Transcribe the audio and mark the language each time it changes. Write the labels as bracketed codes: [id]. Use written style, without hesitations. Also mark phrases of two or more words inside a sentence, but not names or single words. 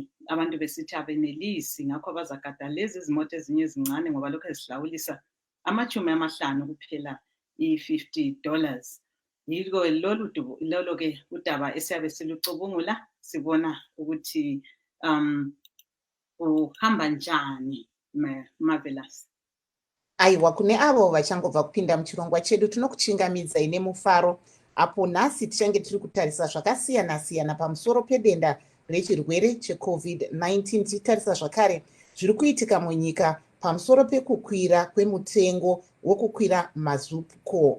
[nd] Abantu besithi abenelisi, ngakho bazagada lezi izimoto ezinye ezincane ngoba lokho ezihlawulisa $50 kuphela, $50. Yiko lolo ke udaba esiyabe silucubungula, sibona ukuthi uhamba njani. Marvelous. [sn] Aiwa, kune avo vachangobva kupinda muchirongwa chedu, tinokuchingamidzai nemufaro apo nhasi tichange tiri kutarisa zvakasiyana-siyana pamusoro pedenda rechirwere cheCovid-19, tichitarisa zvakare zviri kuitika munyika pamusoro pekukwira kwemutengo wokukwira mazupuko.